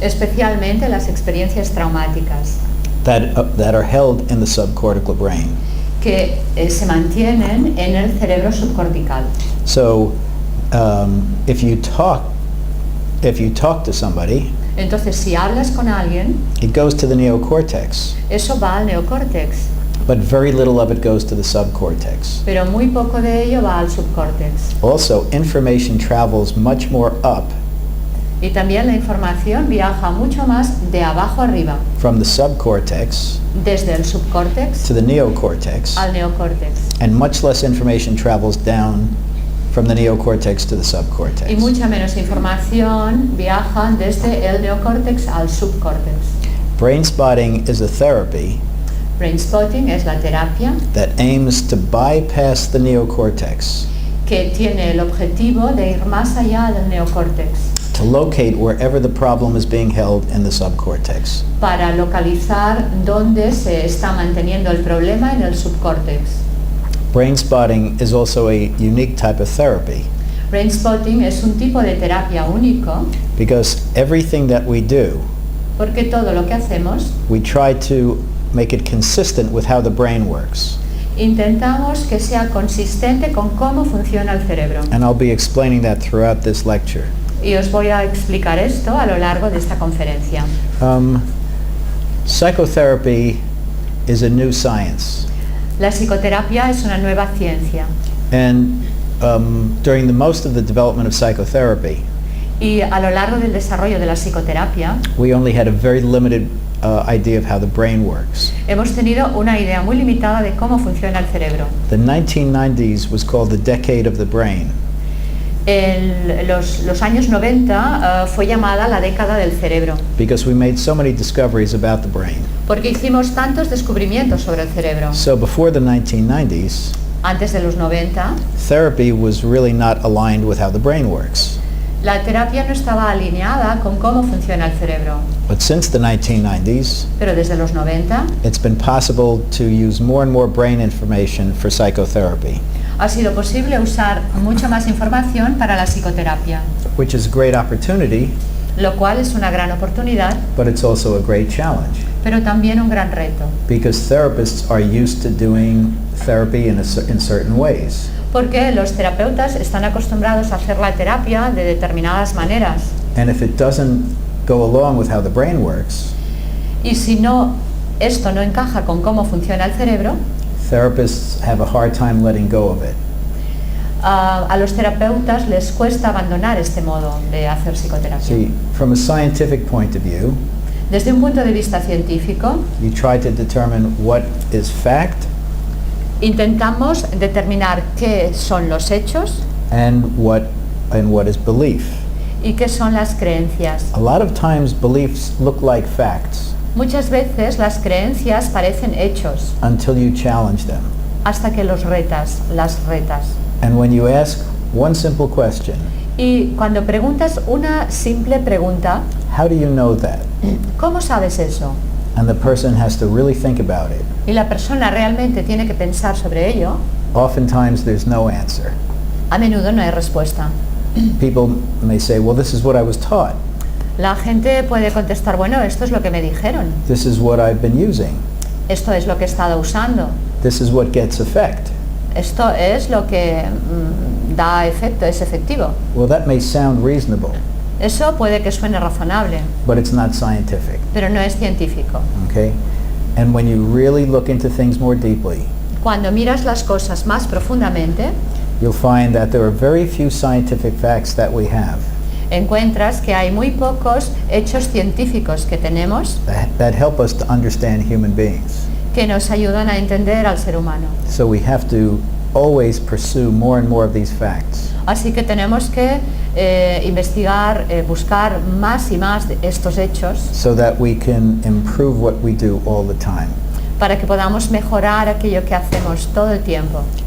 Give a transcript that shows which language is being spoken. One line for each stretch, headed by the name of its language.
Spanish: especialmente las experiencias traumáticas
English: that are held in the subcortical brain.
Spanish: que se mantienen en el cerebro subcortical.
English: So if you talk to somebody,
Spanish: Entonces, si hablas con alguien,
English: it goes to the neocortex,
Spanish: eso va al neocórtex,
English: but very little of it goes to the subcortex.
Spanish: pero muy poco de ello va al subcórtex.
English: Also, information travels much more up
Spanish: Y también la información viaja mucho más de abajo arriba,
English: from the subcortex
Spanish: desde el subcórtex
English: to the neocortex,
Spanish: al neocórtex.
English: and much less information travels down from the neocortex to the subcortex.
Spanish: Y mucha menos información viaja desde el neocórtex al subcórtex.
English: Brainspotting is a therapy
Spanish: Brainspotting es la terapia
English: that aims to bypass the neocortex,
Spanish: que tiene el objetivo de ir más allá del neocórtex,
English: to locate wherever the problem is being held in the subcortex.
Spanish: para localizar dónde se está manteniendo el problema en el subcórtex.
English: Brainspotting is also a unique type of therapy
Spanish: Brainspotting es un tipo de terapia único
English: because everything that we do,
Spanish: porque todo lo que hacemos
English: we try to make it consistent with how the brain works.
Spanish: intentamos que sea consistente con cómo funciona el cerebro.
English: And I'll be explaining that throughout this lecture.
Spanish: Y os voy a explicar esto a lo largo de esta conferencia.
English: Psychotherapy is a new science.
Spanish: La psicoterapia es una nueva ciencia
English: And during the most of the development of psychotherapy,
Spanish: y a lo largo del desarrollo de la psicoterapia
English: we only had a very limited idea of how the brain works.
Spanish: Hemos tenido una idea muy limitada de cómo funciona el cerebro.
English: The 1990s was called the decade of the brain.
Spanish: Los años 90 fue llamada la década del cerebro,
English: Because we made so many discoveries about the brain.
Spanish: porque hicimos tantos descubrimientos sobre el cerebro.
English: So before the 1990s,
Spanish: Antes de los 90,
English: therapy was really not aligned with how the brain works.
Spanish: la terapia no estaba alineada con cómo funciona el cerebro.
English: But since the 1990s,
Spanish: Pero desde los 90
English: it's been possible to use more and more brain information for psychotherapy,
Spanish: ha sido posible usar mucha más información para la psicoterapia,
English: which is a great opportunity,
Spanish: lo cual es una gran oportunidad,
English: but it's also a great challenge.
Spanish: pero también un gran reto,
English: Because therapists are used to doing therapy in certain ways.
Spanish: porque los terapeutas están acostumbrados a hacer la terapia de determinadas maneras,
English: And if it doesn't go along with how the brain works,
Spanish: y si esto no encaja con cómo funciona el cerebro,
English: therapists have a hard time letting go of it.
Spanish: a los terapeutas les cuesta abandonar este modo de hacer psicoterapia.
English: See, from a scientific point of view,
Spanish: Desde un punto de vista científico,
English: you try to determine what is fact
Spanish: intentamos determinar qué son los hechos
English: and what is belief.
Spanish: y qué son las creencias.
English: A lot of times beliefs look like facts
Spanish: Muchas veces las creencias parecen hechos
English: until you challenge them.
Spanish: hasta que las retas.
English: And when you ask one simple question,
Spanish: Y cuando preguntas una simple pregunta,
English: how do you know that?
Spanish: ¿cómo sabes eso?
English: And the person has to really think about it.
Spanish: Y la persona realmente tiene que pensar sobre ello,
English: Oftentimes there's no answer.
Spanish: a menudo no hay respuesta.
English: People may say, well, this is what I was taught.
Spanish: La gente puede contestar, bueno, esto es lo que me dijeron,
English: This is what I've been using.
Spanish: esto es lo que he estado usando,
English: This is what gets effect.
Spanish: esto es lo que da efecto, es efectivo.
English: Well, that may sound reasonable,
Spanish: Eso puede que suene razonable,
English: but it's not scientific,
Spanish: pero no es científico.
English: okay? And when you really look into things more deeply,
Spanish: Cuando miras las cosas más profundamente,
English: you'll find that there are very few scientific facts that we have
Spanish: encuentras que hay muy pocos hechos científicos que tenemos
English: that help us to understand human beings.
Spanish: que nos ayudan a entender al ser humano.
English: So we have to always pursue more and more of these facts.
Spanish: Así que tenemos que investigar, buscar más y más de estos hechos
English: So that we can improve what we do all the time.
Spanish: para que podamos mejorar aquello que hacemos todo el tiempo.